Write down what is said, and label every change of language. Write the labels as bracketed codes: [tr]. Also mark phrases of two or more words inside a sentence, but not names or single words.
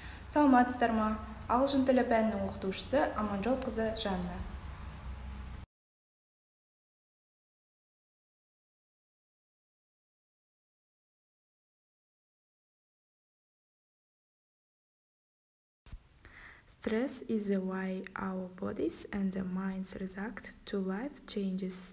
[kk] Саламатсыздар ма? Ағылшын тілі пәнінің оқытушысы Аманжол қызы Жанна. [en] Stress is the way our bodies and minds react to life changes.